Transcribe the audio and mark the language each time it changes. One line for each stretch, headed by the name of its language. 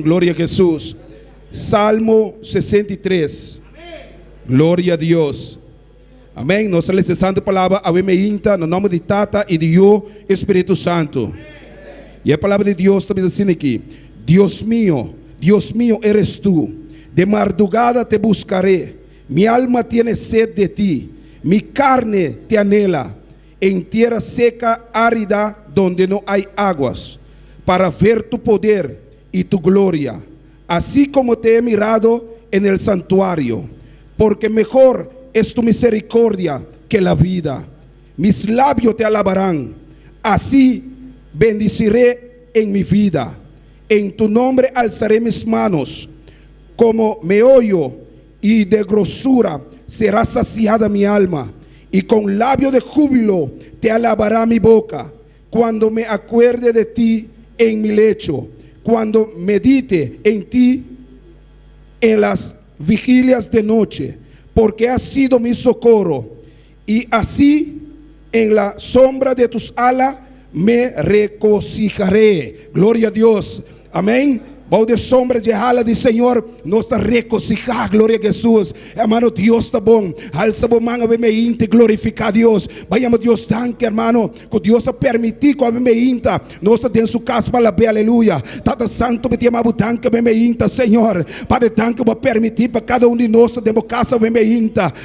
Portuguese: Glória a Jesus. Salmo 63. Glória a Deus. Amém. Nós lemos a santa palavra a meinta no nome de Tata e de Yo Espírito Santo. E a palavra de Deus está assim aqui:
Spanish: Deus mío, eres tú. De madrugada te buscaré. Mi alma tiene sed de ti. Mi carne te anhela. En tierra seca, árida, donde no hay aguas, para ver tu poder y tu gloria, así como te he mirado en el santuario, porque mejor es tu misericordia que la vida. Mis labios te alabarán, así bendeciré en mi vida. En tu nombre alzaré mis manos, como meollo y de grosura será saciada mi alma, y con labio de júbilo te alabará mi boca, cuando me acuerde de ti en mi lecho, cuando medite en ti en las vigilias de noche, porque has sido mi socorro, y así en la sombra de tus alas me regocijaré. Gloria a Dios, amén.
Portuguese: Bajo de sombra de ala do Senhor, nós está regocijar, glória a Jesus. Hermano, Deus está bom. Alça a mão, a meinta, glorificar a Deus. Vayamos Deus, danke, hermano, que Deus a permitir com a meinta. Nós está dentro de casa para ver, aleluia. Tata santo, me tema danke, a meinta, Senhor. Para danke, para permitir para cada de nós dentro de casa, a meinta.